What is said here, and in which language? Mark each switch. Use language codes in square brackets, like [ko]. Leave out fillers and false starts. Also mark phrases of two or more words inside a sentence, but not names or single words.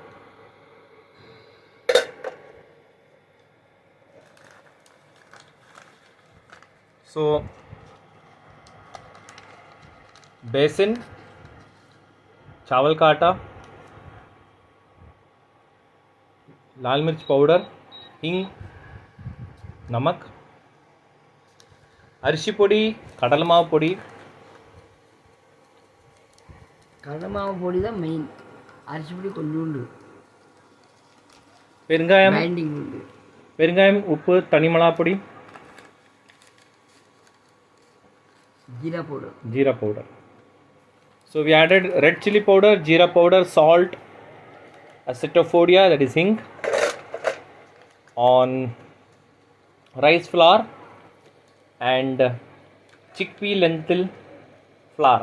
[hi] So बेसन, चावल का आटा, लाल मिर्च पाउडर, हिंग, नमक, [ta] அரிசி பொடி, கடலை மாவு பொடி. கடலை மாவு பொடி தான் மெயின், அரிசி பொடி கொஞ்சோண்டு, பெருங்காயம், பைண்டிங் உண்டு, பெருங்காயம், உப்பு, தனி மிளகாய் பொடி, [hi] जीरा पाउडर. जीरा पाउडर. [en] So we added red chili powder, jeera powder, salt, acetophobia, that is hing, on rice flour and chickpea lentil flour.